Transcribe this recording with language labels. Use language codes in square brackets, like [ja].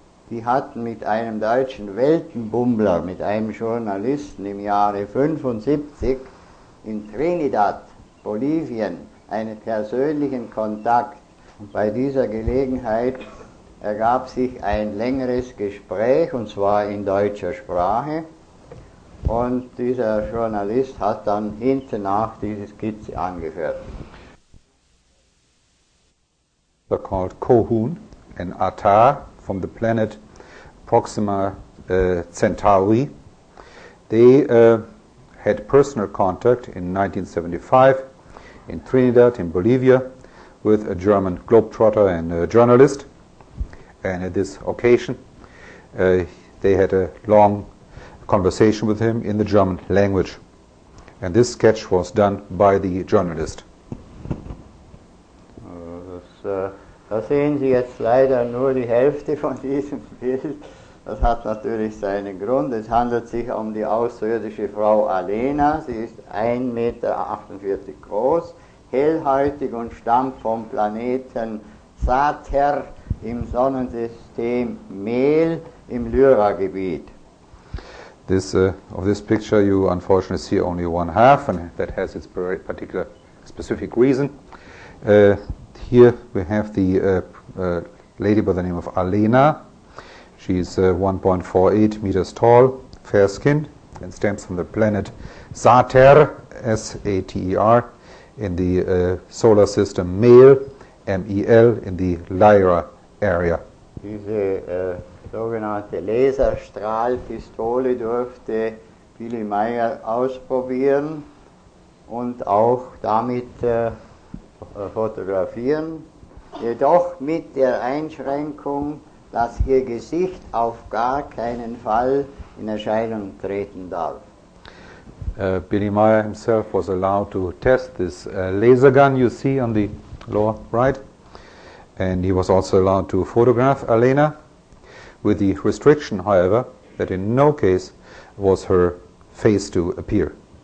[de] Die hatten mit einem deutschen Weltenbummler, mit einem Journalisten im Jahre 75 in Trinidad, Bolivien, einen persönlichen Kontakt. Und bei dieser Gelegenheit ergab sich ein längeres Gespräch, und zwar in deutscher Sprache. Und dieser Journalist hat dann hinten nach diese Skizze angefertigt. [en] They're called Kohun and Atar from the planet Proxima Centauri. They had personal contact in 1975 in Trinidad, in Bolivia, with a German globetrotter and a journalist. And at this occasion, they had a long conversation with him in the German language. And this sketch was done by the journalist. [de] Da sehen Sie jetzt leider nur die Hälfte von diesem Bild. Das hat natürlich seinen Grund. Es handelt sich um die außerirdische Frau Alena. Sie ist 1,48 Meter groß, hellhäutig und stammt vom Planeten Sater im Sonnensystem Mel im Lyra-Gebiet. [en] Of this picture you unfortunately see only one half, and that has its particular specific reason. Here we have the lady by the name of Alena. She's 1.48 meters tall, fair-skinned, and stems from the planet Sater, S-A-T-E-R, in the solar system Mel, M-E-L, in the Lyra area. [de] Diese sogenannte Laserstrahlpistole durfte Billy Meier ausprobieren und auch damit fotografieren, jedoch mit der Einschränkung, dass ihr Gesicht auf gar keinen Fall in Erscheinung treten darf. [en] Billy Meier himself was allowed to test this laser gun you see on the lower right, and he was also allowed to photograph Alena, with the restriction, however, that in no case was her face to appear.